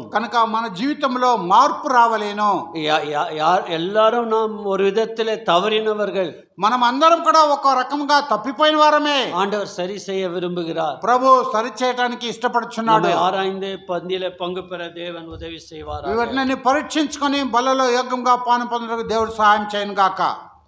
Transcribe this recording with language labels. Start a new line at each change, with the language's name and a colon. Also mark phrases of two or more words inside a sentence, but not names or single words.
Telugu: కనుక మన జీవితంలో మార్పు రావలేను.
Tamil: எல்லாரும் நாம் ஒரு விதத்துல தவறினவர்கள்.
Telugu: మనం అందరం కూడా ఒక రకంగా తప్పిపోయిన వారమే.
Tamil: ஆண்டவர் சரி செய்ய விரும்புகிறார்.
Telugu: ప్రభు సరి చేయడానికి ఇష్టపడుచున్నాడు.
Tamil: நம்மை ஆராய்ந்து பந்தியில பங்கு பெற தேவன் உதவி செய்வார்.
Telugu: వీటిని పరీక్షించుకొని బలలో యోగ్యంగా పాను పొందడానికి దేవుడు సహాయం చేయను గాక.